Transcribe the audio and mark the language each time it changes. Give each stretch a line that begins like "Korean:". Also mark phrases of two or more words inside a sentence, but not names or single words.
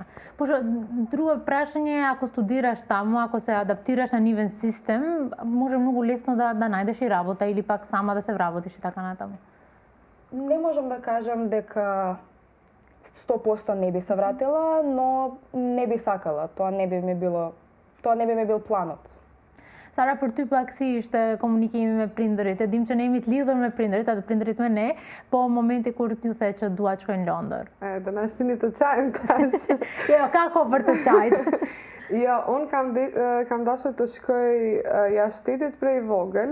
Macedonian: Пошто друго прашање е, ако студираш таму, ако се адаптираш на нивен систем, може многу лесно да најдеш и работа или пак сама да се вработиш и така натаму. Не можам да кажам дека 100% не би се вратила, но не би сакала. Тоа не би ми бил планот.
Albanian: Сара, për ty pak si ishte komunikimi me prindërit? E dim që ne jemi të lidhur me prindërit, atë prindërit me ne, po momenti kur t'ju the që dua të shkojnë në Londër. Dhe na shtini të qajmë tash. Jo, ka kohë për të qajt. Jo, unë kam dashur të shkoj jashtë shtetit prej vogël.